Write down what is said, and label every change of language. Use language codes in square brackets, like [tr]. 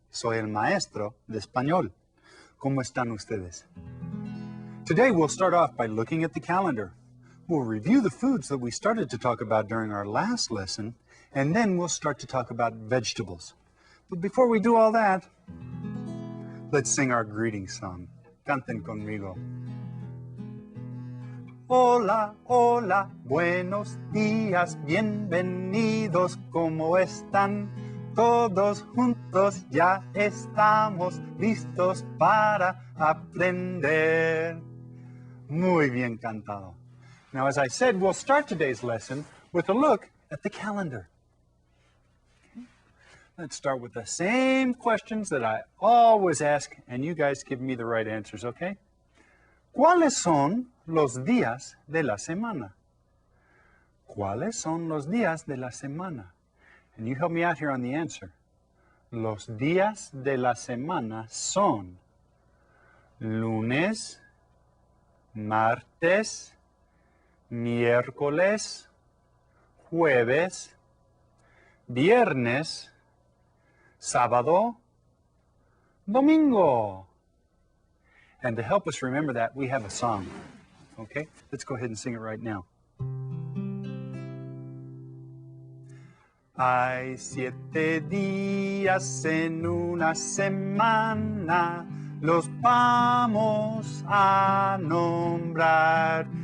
[es] Soy el maestro de español. ¿Cómo están ustedes? [en] Today we'll start off by looking at the calendar. We'll review the foods that we started to talk about during our last lesson, and then we'll start to talk about vegetables. But before we do all that, let's sing our greeting song. [es] Canten conmigo. Hola, hola, buenos días, bienvenidos, ¿cómo están? Todos juntos ya estamos listos para aprender. Muy bien cantado. [en] Now, as I said, we'll start today's lesson with a look at the calendar. Okay. Let's start with the same questions that I always ask, and you guys give me the right answers, okay? [es] ¿Cuáles son los días de la semana? ¿Cuáles son los días de la semana? [en] And you help me out here on the answer. [es] Los días de la semana son lunes, martes, miércoles, jueves, viernes, sábado, domingo. [en] And to help us remember that, we have a song. Okay? Let's go ahead and sing it right now. [es] Hay 7 días en una semana, los vamos a nombrar.